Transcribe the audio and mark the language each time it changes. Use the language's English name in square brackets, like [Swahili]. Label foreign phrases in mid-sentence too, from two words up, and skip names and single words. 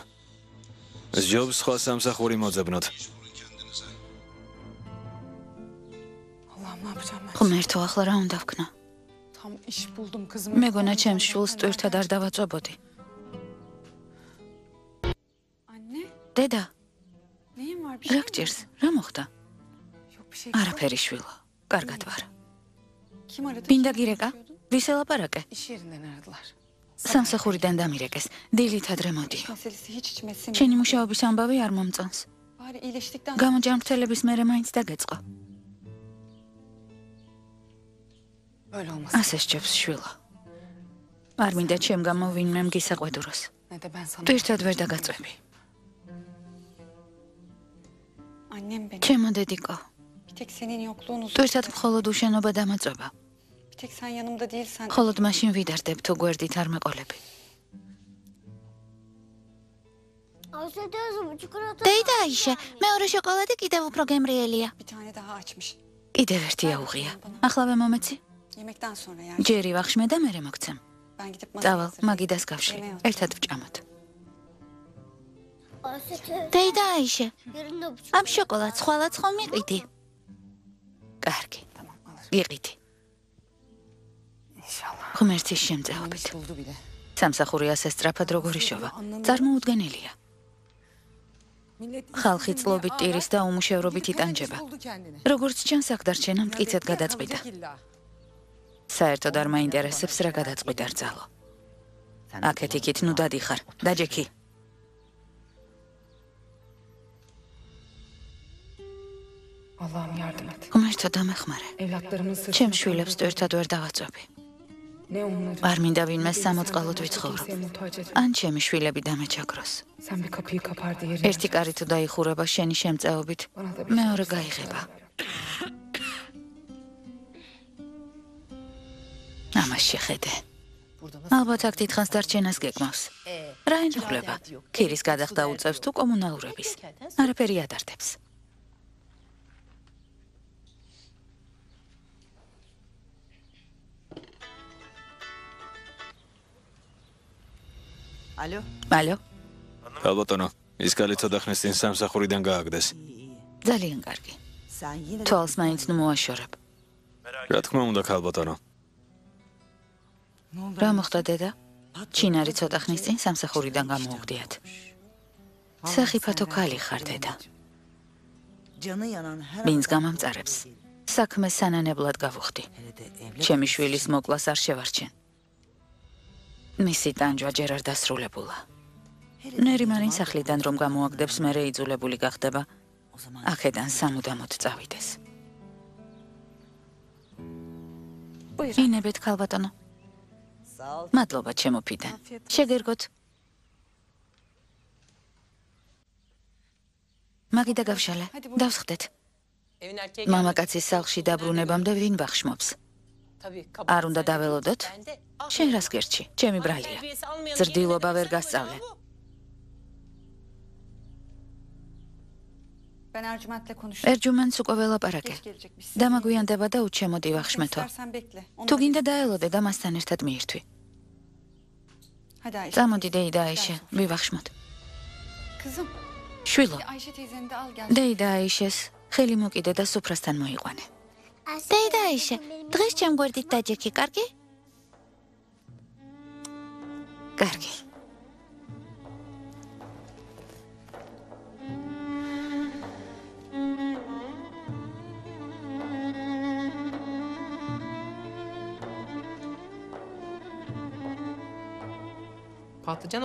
[Georgian] სჯობს სხვა სამსახური მოძებნოთ. ღმერთო, ახლა რა უნდა ვქნა? მეგონა ჩემს შვილს ტვირთად არ დავაწვებოდი. დედა, [Turkish] Neyin var? Bir [Georgian] რა [Turkish] şey mi? [Georgian] გჭირს? რა მოხდა? [Turkish] Yok bir şey. [Georgian] არაფერი შვილო. კარგად ვარ. [Turkish] Kim aradı? Pinda Kimle gireka? konuşuyordun? [Georgian] ვის ელაპარაკე? [Turkish] İş yerinden aradılar. [Georgian] სამსახურიდან დამირეკეს. დილით ადრე მოდიო. [Turkish] Meselesi hiç içime sinmiyor. [Georgian] ჩემი მუშაობის ამბავი არ მომწონს. [Turkish] Bari iyileştikten [Georgian] გამოჯანმრთელების მერე მაინც დაგეწყო. [Turkish] böyle olmaz. [Georgian] ასე სჯობს შვილო. არ მინდა ჩემ გამო ვინმე მგისაყვედუროს. [Turkish] Ne de ben sana. [Georgian] ტვირთად ვერ დაგაწვევი. [Turkish] Annem benim. [Georgian] ჩემო დედიკო, [Turkish] Bir tek senin yokluğun uzun. [Georgian] ტვირთად მხოლოდ უშენობა დამაწვება. [Turkish] Bir tek sen yanımda değilsen. [Georgian] მხოლოდ მაშინ ვიდარდებ თუ გვერდით არ მეყოლები. დეიდა აიშე, მეორე შოკოლადი კიდევ უფრო გემრიელია. [Turkish] Bir tane daha açmış. [Georgian] კიდევ ერთი აუღია. ახლა მომეცი? [Turkish] Yemekten sonra yani. [Georgian] ჯერი ვახშმე და მერე მოგცემ. [Turkish] Ben gidip [Georgian] წავალ, [Turkish] hazırlayayım. [Georgian] მაგიდას გავშლი. [Turkish] Yemeğe otur. [Georgian] ერთად ვჭამოთ. დეიდა აიშე, ამ შოკოლადს ხვალაც ხომ მიყიდი? კარგი, [Turkish] Tamam alır. [Georgian] გიყიდი. [Turkish] İnşallah. [Georgian] ღმერთის შემწეობით. [Turkish] Buldu bile. [Georgian] სამსახური ასე სწრაფად როგორ იშოვა. წარმოუდგენელია. ხალხი წლობით ტირის და უმუშევრობით იტანჯება. როგორც ჩანს, აქ დარჩენა მტკიცედ გადაწყვიტა. საერთოდ არ მაინტერესებს რა გადაწყვიტა რძალო. აქეთ-იქით ნუ დადიხარ, დაჯექი. [Turkish] Allah'ım yardım et. [Georgian] ღმერთო დამეხმარე. [Turkish] Evlatlarımın sırtını [Georgian] ჩემ შვილებს ტვირთად ვერ დავაწვევი. [Turkish] ne onları. [Georgian] არ მინდა ვინმე სამოწყალოდ ვიცხოვრო. [Turkish] Kimseye muhtaç et. [Georgian] ან ჩემი შვილები დამეჩაგროს. [Turkish] Sen bir kapıyı kapar diğerini. [Georgian] ერთი კარი თუ დაიხურება შენი შემწეობით, მეორე გაიღება. ამას შეხედე. ალბათ აქ დიდხანს დარჩენას გეგმავს. რა ენხლება? ქირის გადახდა უწევს თუ კომუნალურების. არაფერი ადარდებს. [Turkish] Alo. [Georgian] ალო, ალბათონო, ის კალი ცოტა ხნის წინ სამსახურიდან გააგდეს. ძალიან კარგი. [Turkish] Sen yine de [Georgian] თვალს მაინც ნუ მოაშორებ. რა თქმა უნდა, ქალბატონო. რა მოხდა დედა? ჩინარი ცოტა ხნის წინ სამსახურიდან გამოუგდიათ. სახიფათო ქალი ხარ დედა. [Turkish] canı yanan her [Georgian] ვინც გამამწარებს. საქმე სანანებლად გავუხდი. [Turkish] hele de evlat [Georgian] ჩემი შვილის მოკლას არ შევარჩენ. მისი ტანჯვა ჯერ არ დასრულებულა. ნერიმანის სახლიდან რომ გამოაგდებს, მერე იძულებული გახდება [Turkish] o zaman [Georgian] აქედან სამუდამოდ წავიდეს. [Turkish] Buyurun. [Georgian] ინებეთ ქალბატონო. [Turkish] sağ ol. [Georgian] მადლობა ჩემო ფიდან. შეგერგოთ. მაგიდა გავშალე. დავსხდეთ. მამაკაცის სახლში დაბრუნებამდე ვინ ვახშმობს? არ უნდა დაველოდოთ? შენ რას გერჩი? ჩემი ბრალია. ზრდილობა ვერ გასწავლე. [Turkish] Ben Ercüment'le konuştum. [Georgian] ერჯუმენს უკვე ველაპარაკე. [Turkish] Geç gelecekmiş. [Georgian] დამაგვიანდება და უჩემოდი ვახშმეთო. [Turkish] İstersen bekle. Onu [Georgian] თუ [Turkish] da [Georgian] გინდა დაელოდე და მასთან ერთად მიირთვი. [Turkish] Hadi Ayşe. [Georgian] წამოდი დეიდა აიშე, ვივახშმოთ. [Turkish] Kızım. [Georgian] შვილო, [Turkish] Ayşe teyzeni de al gel. [Georgian] დეიდა აიშეს ხელი მოკიდე და სუფრასთან მოიყვანე. დეიდა აიშე, დღეს ჩემ გვერდით დაჯექი, კარგი? კარგი. [Turkish] Patlıcan